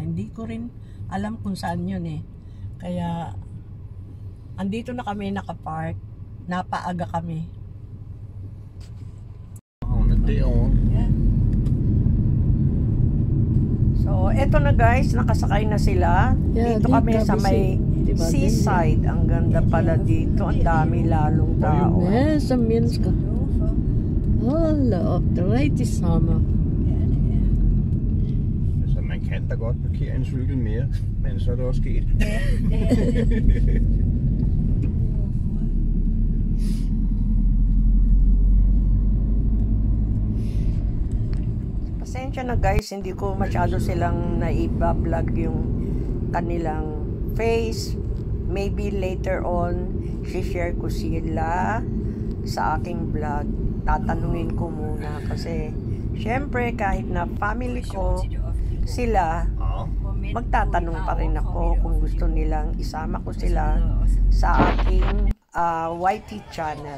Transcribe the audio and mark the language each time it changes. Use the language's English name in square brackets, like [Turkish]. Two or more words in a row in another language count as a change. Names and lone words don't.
[Filipino] Hindi ko rin alam kung saan yun eh. Kaya andito na kami nakapark, napaaga kami. [English] Yeah. [Filipino] So eto na guys, nakasakay na sila. Dito kami sa may seaside. Ang ganda pala dito. Ang dami lalong tao. [Danish] Ja, som mennesker. Hold da op, det er rigtig sommer. Altså, man kan da godt parkere en cykel mere, men så er det også sket. [Filipino] Pasensya na guys, hindi ko masyado silang naiba-vlog yung kanilang face [English] maybe later on, [Filipino] share ko sila sa aking vlog. Tatanungin ko muna kasi syempre kahit na family ko sila, magtatanong pa rin ako kung gusto nilang isama ko sila sa aking YT channel.